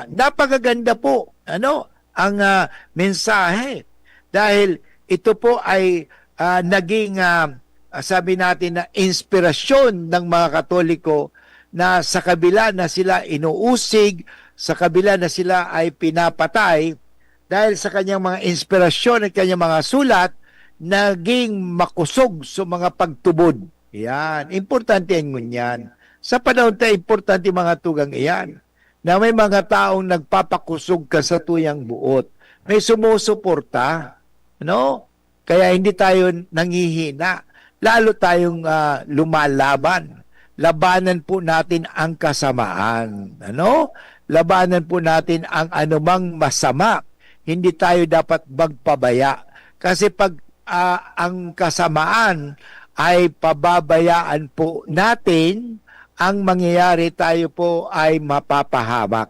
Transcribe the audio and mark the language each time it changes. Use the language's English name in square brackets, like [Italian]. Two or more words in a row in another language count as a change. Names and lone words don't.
[Filipino] Napakaganda po ang mensahe, dahil ito po ay naging sabi natin na inspirasyon ng mga Katoliko, na sa kabila na sila inuusig, sa kabila na sila ay pinapatay, dahil sa kanyang mga inspirasyon at kanyang mga sulat, [Bikol] naging makusog sa mga pagtubod. [Filipino] Yan. [Bikol] Importante ang ngunyan. Sa panahon tayo, importante mga tugang iyan, na may mga taong nagpapakusog ka sa tuyang buot. [Filipino] May sumusuporta. Kaya hindi tayo nanghihina. Lalo tayong lumalaban. Labanan po natin ang kasamaan. Labanan po natin ang anumang masama. Hindi tayo dapat magpabaya. Kasi pag ang kasamaan ay pababayaan po natin, ang mangyayari tayo po ay mapapahamak.